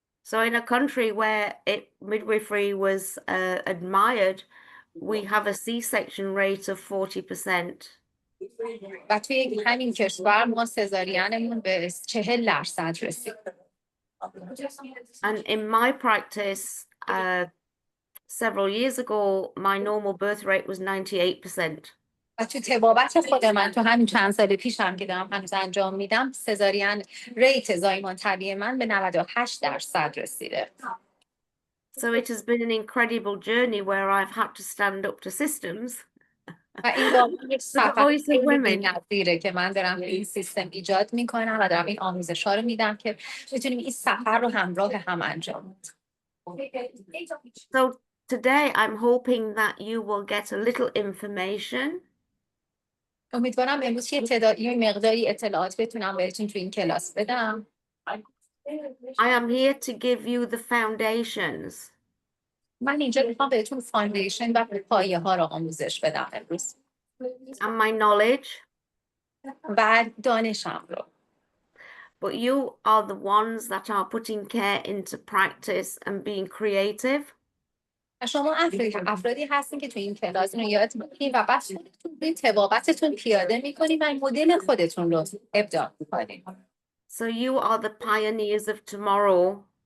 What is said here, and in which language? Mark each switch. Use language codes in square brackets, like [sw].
[en] So in a country where midwifery was admired, we have a C-section rate of 40%. [fa] و توی همین کشور ما سزارینمون به 40% رسید. [en] And in my practice, several years ago, my normal birth rate was 98%. [fa] و تو طبابت خود من تو همین چند سال پیشم که دارم هنوز انجام میدم سزارین ریت زایمان طبیعی من به 98% رسیده. [en] So it has been an incredible journey where I've had to stand up to systems. [fa] و این واقعا یک سفر خیلی نظیره که من دارم این سیستم ایجاد میکنم و دارم این آموزش ها رو میدم که بتونیم این سفر رو همراه هم انجام بدیم. [en] So today I'm hoping that you will get a little information. [fa] امیدوارم امروز یه مقداری اطلاعات بتونم بهتون تو این کلاس بدم. [en] I am here to give you the foundations. [fa] من اینجا میخوام بهتون فاندیشن و پایه ها رو آموزش بدم امروز. [en] And my knowledge. [fa] و دانشم رو. [en] But you are the ones that are putting care into practice and being creative. [fa] شما افرادی هستین که تو این کلاس رو یاد میگیرید و بعد خودتون روی طبابتتون پیاده میکنید و مدل خودتون رو ابداع میکنید. [en] So you are the pioneers of tomorrow.